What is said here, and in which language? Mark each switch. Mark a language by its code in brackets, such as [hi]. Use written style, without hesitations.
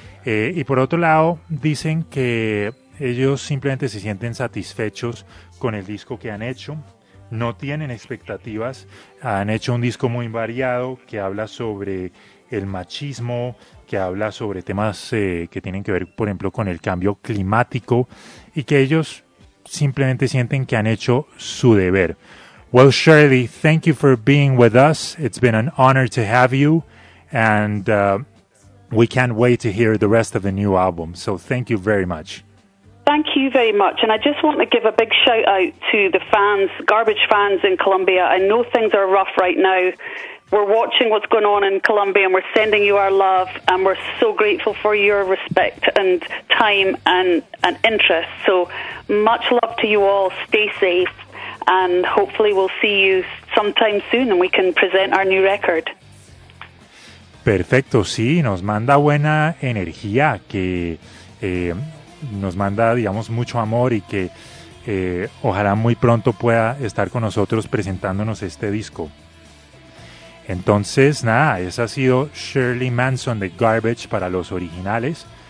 [es] Y por otro lado, dicen que ellos simplemente se sienten satisfechos con el disco que han hecho, no tienen expectativas, han hecho un disco muy variado que habla sobre el machismo, que habla sobre temas que tienen que ver, por ejemplo, con el cambio climático, y que ellos simplemente sienten que han hecho su deber. [en] Well, Shirley, thank you for being with us. It's been an honor to have you, and we can't wait to hear the rest of the new album, so thank you very much. Thank you very much, and I just want to give a big shout out to the fans, Garbage fans in Colombia. I know things are rough right now. We're watching what's going on in Colombia, and we're sending you our love, and we're so grateful for your respect and time and interest. So much love to you all. Stay safe, and hopefully we'll see you sometime soon, and we can present our new record. [es] Perfecto, sí, nos manda buena energía, que nos manda, digamos, mucho amor, y que ojalá muy pronto pueda estar con nosotros presentándonos este disco. Entonces, nada, esa ha sido Shirley Manson de Garbage para los originales.